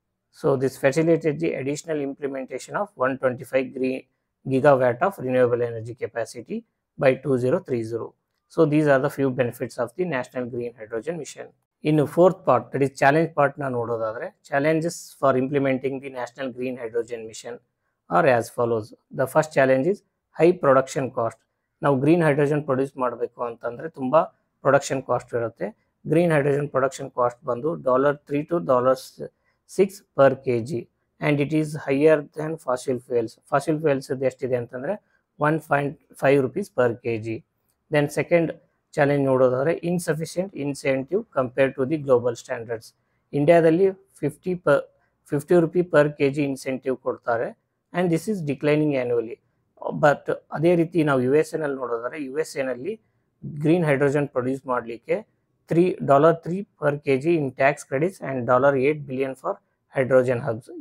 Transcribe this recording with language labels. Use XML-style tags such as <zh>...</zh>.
<en>So this facilitates the additional implementation of 125 gigawatt of renewable energy capacity by 2030. So these are the few benefits of the National Green Hydrogen Mission. In the fourth part, that is challenge part</en> <kn>na nododadre,</kn> <en>challenges for implementing the National Green Hydrogen Mission are as follows. The first challenge is high production cost.</en> <kn>ನಾವು green hydrogen produce ಮಾಡಬೇಕು ಅಂತಂದರೆ ತುಂಬ production cost ಇರುತ್ತೆ.</kn> <en>green hydrogen production cost</en> <kn>ಬಂದು</kn> <en>$3 to $6 per kg, and it is higher than fossil fuels. Fossil fuels</en> <kn>ಎಷ್ಟಿದೆ ಅಂತಂದರೆ</kn> <en>1.5 rupees per kg. Then second challenge</en> <kn>ನೋಡೋದಾದರೆ</kn> <en>Insufficient incentive compare to the global standards.</en> <kn>ಇಂಡಿಯಾದಲ್ಲಿ 50 rupee per kg incentive ಕೊಡ್ತಾರೆ,</kn> <en>And this is declining annually.</en> <kn>But ಅದೇ ರೀತಿ ನಾವು USA ನೋಡೋದಾದರೆ USA green hydrogen produce ಮಾಡಲಿಕ್ಕೆ $3 per kg</kn> <en>In tax credits and $8 billion for hydrogen hubs.</en>